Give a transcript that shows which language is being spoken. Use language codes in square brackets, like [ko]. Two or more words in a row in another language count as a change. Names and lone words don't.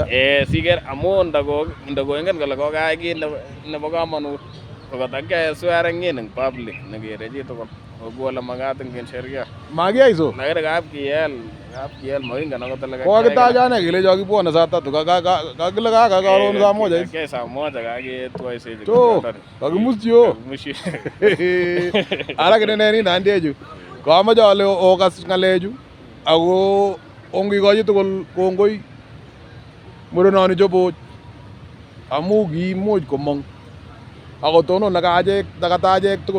[kln] Siker amu ndakoingen kole kokayai kit nebo kamanut kokotakiyai [en] swearing in [kln] eng public nekere chi tugul kou ole makat eng sheria. Makiyai so? Lakini kap kiyel makingen akot ole kakiyai. Kokakitaach ane kelecho kibwone saa 3 kakile karon [sw] saa moja. [kln] Kakiyai [sw] saa moja [kln] kaketwoisechi. To kakimuschi yo. Ara kineneni Nandiechu kamoche ale okas ng'alechu ako ongikochi tugul kongoi murenoni choboch amu kiimuch komong akotonon nakatachek tugul.